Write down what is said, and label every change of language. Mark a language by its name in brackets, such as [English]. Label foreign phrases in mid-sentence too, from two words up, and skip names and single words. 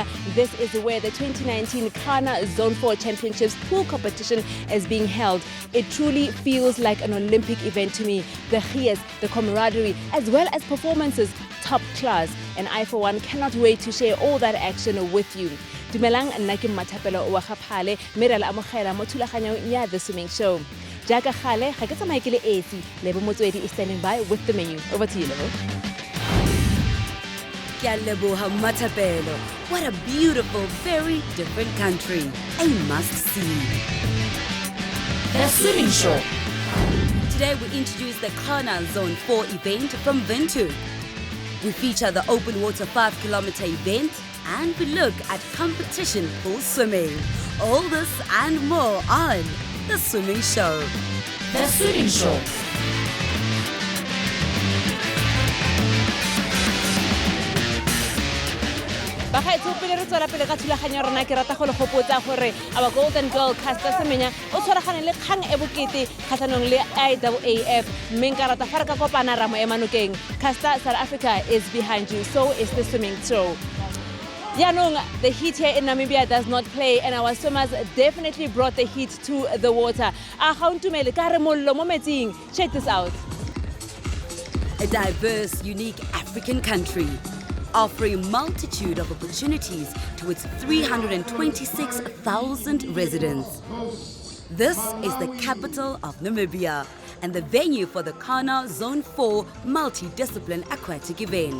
[English] This is where the 2019 CANA Zone 4 Championships pool competition is being held. It truly feels like an Olympic event to me. The gears, the camaraderie, as well as performances, top class. And I, for one, cannot wait to share all that action with you. [Tswana] Dumelang nna ke Mmathapelo wa Gaphale, mme re la amogela mo thulaganyong ya The Swimming Show. Jaaka gale, ga ke tsamaye ke le esi, [English] Lebo Motswedi is standing by with the menu. Over to you, Lebo. What a beautiful, very different country. A must-see. The Swimming Show. Today we introduce the CANA Zone 4 event from Windhoek. We feature the open water 5-kilometer event and we look at competition pool swimming. All this and more on The Swimming Show. The Swimming Show. [Tswana] Bagaetsho pele re tswela pele ka thulaganyo rona ke rata go le gopotsa gore [English] our golden girl [Tswana] Caster Semenya o tshwaragane le kgang e bokete kgatlhanong le IAAF mme nka rata fa re ka kopana ra mo emanokeng. [English] Caster, South Africa is behind you, so is the swimming show. Yaanong, the heat here in Namibia does not play and our swimmers definitely brought the heat to the water. [Tswana] A gauntumele ka re mollo mo metsing. [English] Check this out. A diverse, unique African country, offering a multitude of opportunities to its 326,000 residents. This is the capital of Namibia and the venue for the CANA Zone 4 multidiscipline aquatic event.